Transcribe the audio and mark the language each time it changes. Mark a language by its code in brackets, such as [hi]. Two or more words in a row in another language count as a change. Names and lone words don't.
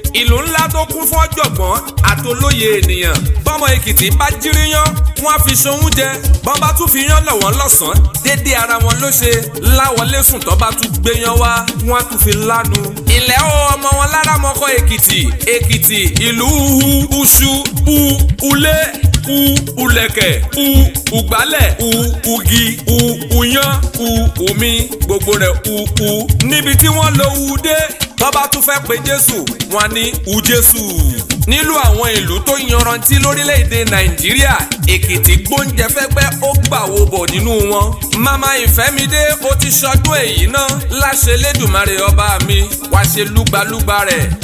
[yo] Ìlú ńlá tó kún fún ọ̀jọ̀gbọ́n àtolóye ènìyàn. Bọ́mọ Èkìtì bá jíríyán, wọ́n á fi ṣohún jẹ. Bọ́n bá tún fi yán lọ̀ wọ́n lọ́sàn-án, dédé ara wọn ló ṣe. Láwọlé sùn tó bá tún gbéyán wá, wọ́n á tún fi lánu. Ilẹ̀ o, ọmọ wọn Lárámọkọ Èkìtì. Èkìtì, ìlú uhu, uṣu, u, ulé, u, ulẹ̀kẹ̀, u, ugbálẹ̀, u, ugi, u, uyan, u, umi, gbogbo rẹ̀ u, u. Níbi tí wọ́n lo u dé, tó bá tún fẹ́ pe Jésù, wọ́n á ní u Jésù. Nílùú àwọn ìlú tó yanrantí lórílẹ̀-èdè Nàìjíríà, Èkìtì gbóúnjẹ fẹ́gbẹ́, ó gbà wo bọ̀ nínú wọn. Màmá Ìfẹ́midé, ó ti ṣọdún èyí náà, láṣẹ Elédùmarè ọba mi, wá ṣe lúgbalúgba rẹ̀.